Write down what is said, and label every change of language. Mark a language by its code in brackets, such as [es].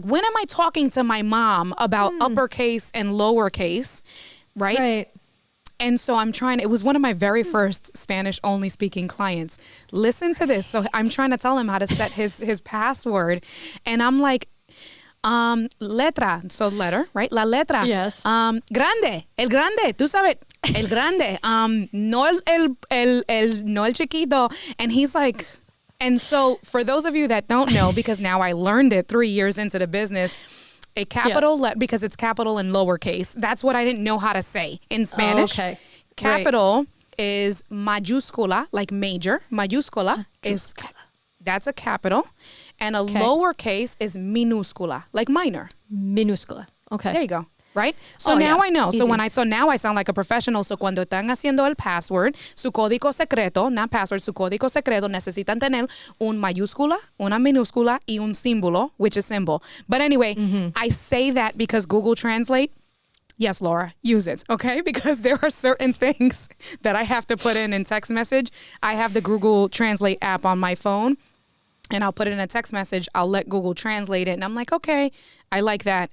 [en] Like, when am I talking to my mom about uppercase and lowercase, right? Right. And so it was one of my very first Spanish only speaking clients. Listen to this. So I'm trying to tell him how to set his password. And I'm like, letra, so letter, right? [es] La letra. [en] Yes. [es] Grande, el grande, tú sabes, el grande, no el chiquito. [en] And he's like, and so for those of you that don't know, because now I learned it 3 years into the business, a capital, because it's capital and lowercase. That's what I didn't know how to say in Spanish. Oh, okay. Capital is mayúscula, like major. Mayúscula is, that's a capital. And a lowercase is minúscula, like minor. Minúscula. Okay. There you go. Right? So now I know. Easy. So now I sound like a professional. [es] So cuando están haciendo el password, su código secreto, [en] not password, [es] su código secreto, necesitan tener un mayúscula, una minúscula, y un símbolo, [en] which is symbol. But anyway, I say that because Google Translate, yes, Laura, use it, okay? Because there are certain things that I have to put in text message. I have the Google Translate app on my phone. and I'll put it in a text message. I'll let Google translate it. And I'm like, okay, I like that.